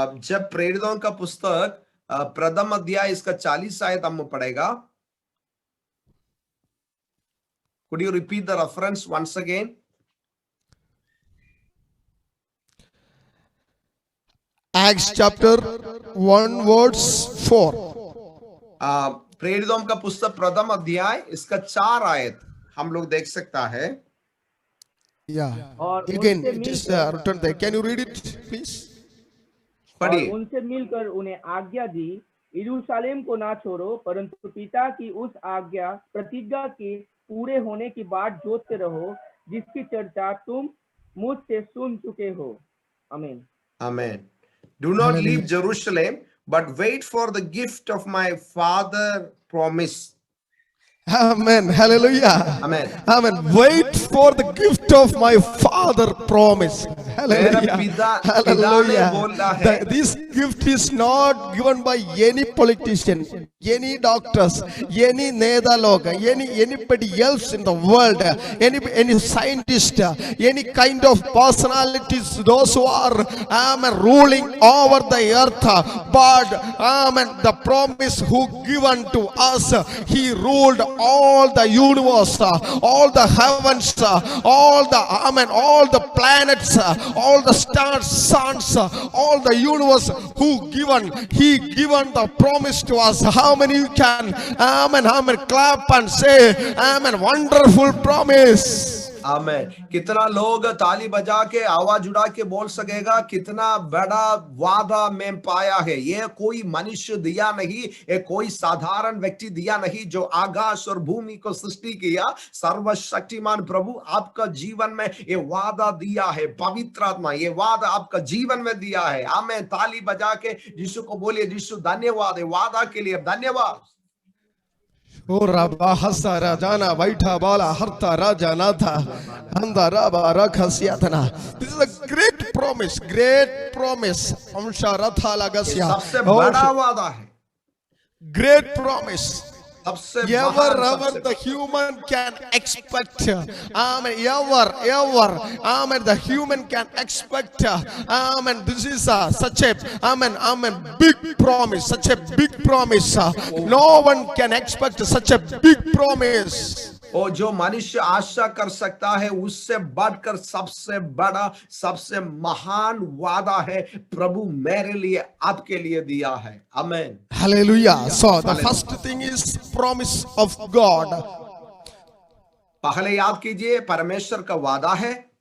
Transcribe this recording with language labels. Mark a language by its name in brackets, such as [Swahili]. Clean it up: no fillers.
[Hindi] जब प्रेरितों का पुस्तक प्रथम अध्याय इसका 40 आयत हम पढ़ेगा. [English] Could you repeat the reference once again? Acts chapter 1 verse 4. [Hindi] प्रेरितों का पुस्तक प्रथम अध्याय इसका 4 आयत हम लोग देख सकता है. [English] Yeah. [Hindi] और [English] Again, [Hindi] उनसे [English] it is [Hindi] मिलकर- [English] written there. Can you read it, please? [Hindi] और पढ़िए. उनसे मिलकर उन्हें आज्ञा दी, यरूशलेम को ना छोड़ो, परंतु पिता की उस आज्ञा प्रतिज्ञा के पूरे होने की बाट जोतते रहो, जिसकी चर्चा तुम मुझसे सुन चुके हो. आमीन. [English] Amen. Do not Hallelujah. leave Jerusalem, but wait for the gift of my Father promise. Amen. Hallelujah. Amen. Amen. Wait for the gift of my Father promise. Hallelujah. [Hindi] मेरा पिता ने [English] Hallelujah. [Hindi] बोला है. [English] This gift is not given by any politician, any doctors, any nedaloga, anybody else in the world, any scientist, any kind of personalities, those who are ruling over the earth. But the promise who given to us, He ruled all the universe, all the heavens, all the planets, all the stars, suns, all the universe who He given the promise to us. How many you can clap and say wonderful promise. [Hindi] आमेन. कितना लोग ताली बजा के आवाज उड़ा के बोल सकेगा कितना बड़ा वादा में पाया है. ये कोई मनुष्य दिया नहीं, ये कोई साधारण व्यक्ति दिया नहीं. जो आकाश और भूमि को सृष्टि किया सर्वशक्तिमान प्रभु आपका जीवन में ये वादा दिया है. पवित्र आत्मा ये वादा आपका जीवन में दिया है. आमेन. ताली बजा के यीशु को बोलिए, यीशु धन्यवाद है वादा के लिए. धन्यवाद. O Rabba Hasara Jana Vaita Bala Harta Raja Natha Handa Rabba Rakhasiatana. [English] This is a great promise, great promise. Amsha Ratha Lagasya. [Hindi] सबसे बड़ा वादा है. [English] Great promise. [Hindi] सबसे [English] Ever, [Hindi] महान, [English] ever [Hindi] सबसे [English] the human can expect. Amen. Ever. The human can expect. Amen. This is such a big promise. Such a big promise. No one can expect such a big promise. [Hindi] और जो मनुष्य आशा कर सकता है उससे बढ़कर सबसे बड़ा सबसे महान वादा है प्रभु मेरे लिए आपके लिए दिया है. आमेन. [English] Hallelujah. So the first thing is promise of God. [Hindi] पहले याद कीजिए परमेश्वर का वादा है.